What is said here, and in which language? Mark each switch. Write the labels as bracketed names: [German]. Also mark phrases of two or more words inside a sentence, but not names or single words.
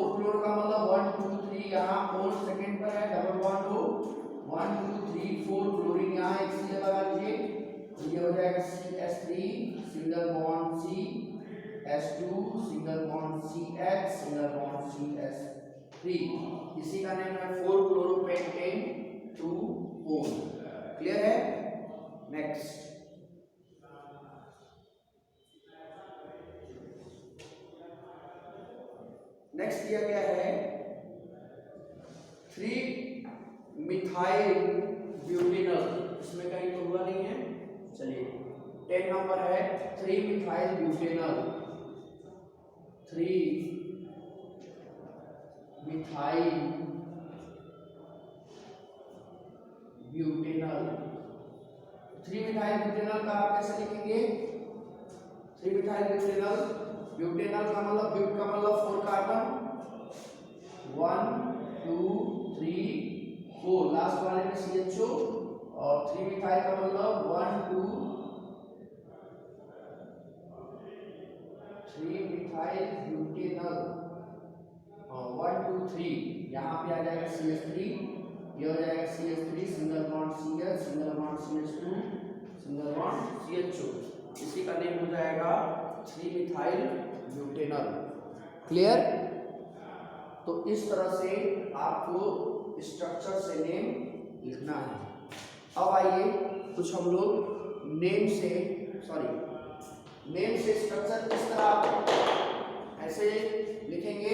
[Hindi] क्लोरो का मतलब 1 2 3, यहाँ 4 सेकंड पर है [English] double bond [Hindi] O 1 2 3 4, क्लोरीन यहाँ एक सीधे लगा लीजिए तो ये हो जाएगा CH3 [English] single bond [Hindi] C H2 [English] single bond [Hindi] CH [English] single bond [Hindi] CH3, इसी का नेम है 4-chloropentan 2-O। क्लियर है? नेक्स्ट दिया गया है 3-methyl butanol, इसमें कहीं तो हुआ नहीं है। चलिए 10 नंबर है 3-methyl butanol, 3-methyl butanol। 3-methyl butanol का आप कैसे लिखेंगे? 3-methyl butanol, ब्यूटेनॉल का मतलब ब्यूट का मतलब 4 कार्बन, 1 2 3 4, लास्ट वाले में CHO, और 3-methyl का मतलब 1 2 3-methyl butanol, 1 2 3, यहाँ पे आ जाएगा CH3, ये हो जाएगा CH3 [English] single bond [Hindi] CH [English] single bond [Hindi] CH2 [English] single bond [Hindi] CHO, इसी का नेम हो जाएगा 3-methyl butanol। क्लियर? तो इस तरह से आपको स्ट्रक्चर से नेम लिखना है। अब आइए कुछ हम लोग नेम से स्ट्रक्चर किस तरह ऐसे लिखेंगे।